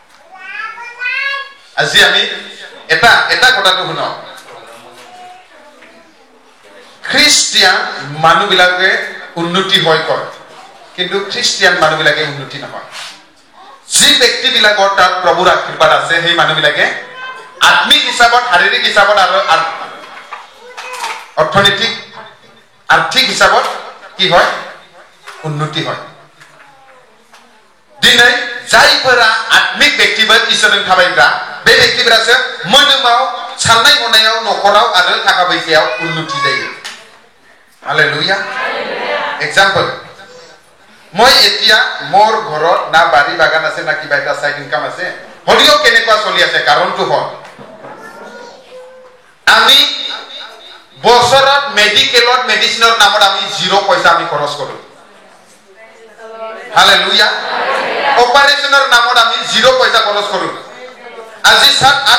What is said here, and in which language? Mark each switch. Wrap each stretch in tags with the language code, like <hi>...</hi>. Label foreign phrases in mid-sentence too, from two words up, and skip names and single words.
<as>আজি আমি এটা কথাটো শুনক খ্ৰীষ্টিয়ান মানুহবিলাকে উন্নতি হয় কয় কিন্তু খ্ৰীষ্টিয়ান মানুহবিলাকে উন্নতি নহয় যি ব্যক্তিবিলাকৰ তাত প্ৰভুৰ আশীৰ্বাদ আছে সেই মানুহবিলাকে আত্মিক হিচাপত শাৰীৰিক হিচাপত আৰু অৰ্থনৈতিক আর্থিক হিসাবত কি হয় উন্নতি হয়</as> <brx>दिनै जायफोरा आत्मिक व्यक्तिफोर इसोरजों थाबायग्रा बे व्यक्तिफोरासो मोदोमाव साननाय हनायाव नखराव आरो थाखा फैसायाव उन्नति जायो हालेलुया</brx> <as>एग्जाम्पल মই এতিয়া মোৰ ঘৰত না বাড়ি বাগান আছে না কিবা এটা সাইড ইনকাম আছে হলিও কেনেকুৱা চলি আছে কাৰণটো হ'ল আমি বছৰত মেডিকেলত মেডিচিনৰ নামত আমি 0 পইচা আমি খৰচ কৰো হালেলুয়া অপাৰেশনৰ নামত আমি 0 পইচা খৰচ কৰো আজি 7-8</as>